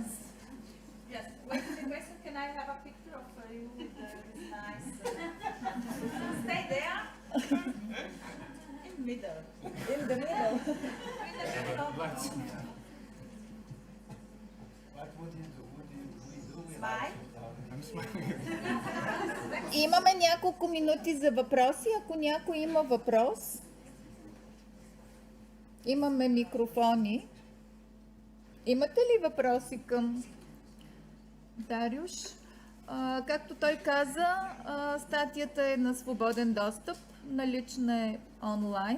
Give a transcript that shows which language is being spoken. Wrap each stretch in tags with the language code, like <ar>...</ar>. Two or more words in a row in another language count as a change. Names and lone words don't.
<en>Yes, wait for the question. Can I have a picture of you with this nice... Stay there. In middle. In the middle. Smile.</en> <bg>Имаме няколко минути за въпроси. Ако някой има въпрос, имаме микрофони. Имате ли въпроси към Дариуш? Както той каза, статията е на свободен достъп, налична е онлайн.</bg>